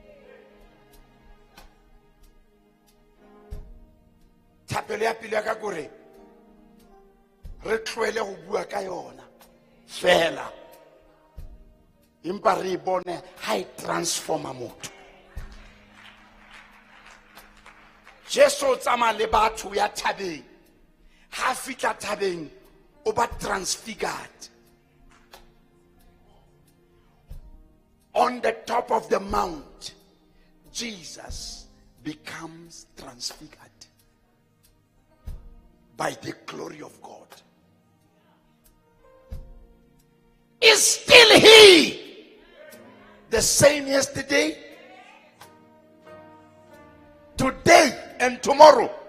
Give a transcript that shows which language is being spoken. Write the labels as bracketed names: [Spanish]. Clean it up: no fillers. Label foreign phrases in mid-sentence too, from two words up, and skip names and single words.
[Tswana] thapelo ya pele ya ka kore re tlwele go bua ka yona fela empa re bone ha e transforma motho Jesu tsama le batho ya thabeng ha fitla thabeng o ba transfigured. [English] On the top of the mount, Jesus becomes transfigured by the glory of God. Is still he the same yesterday, today, and tomorrow?